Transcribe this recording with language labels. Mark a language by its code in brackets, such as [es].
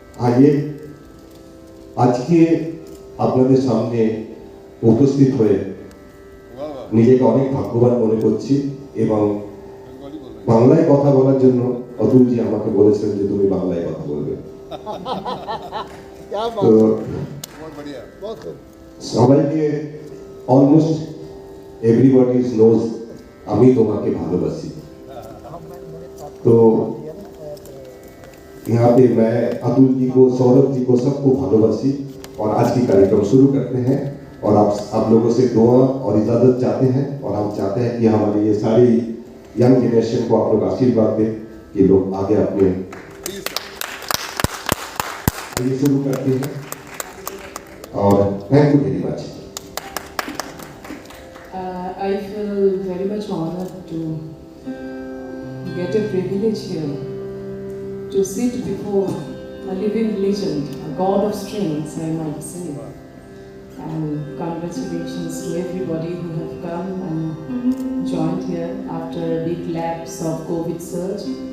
[hi] आइए आज के [bn] আপনাদের সামনে উপস্থিত হয়ে নিজেকে অনেক ভাগ্যবান মনে করছি, এবং বাংলায় কথা বলার জন্য অতুলজি আমাকে বলেছেন যে তুমি বাংলায় কথা বলবে। তো সবাইকে [en] almost everybody knows [bn] আমি তোমাকে ভালোবাসি। [hi] तो यहाँ पे मैं अतुल जी को, सौरभ जी को, सबको भालोबासी, और आज की कार्यक्रम शुरू करते हैं। और आप लोगों से दुआ और इजाजत चाहते हैं, और हम चाहते हैं कि हमारी ये सारी यंग जनरेशन को आप लोग आशीर्वाद दें कि लोग आगे अपने ये शुरू करते हैं। [en] और thank you very much. I feel very much honored to get a privilege here to sit before a living legend, a god of strings, I might say. And congratulations to everybody who have come and joined here after a big lapse of COVID surge.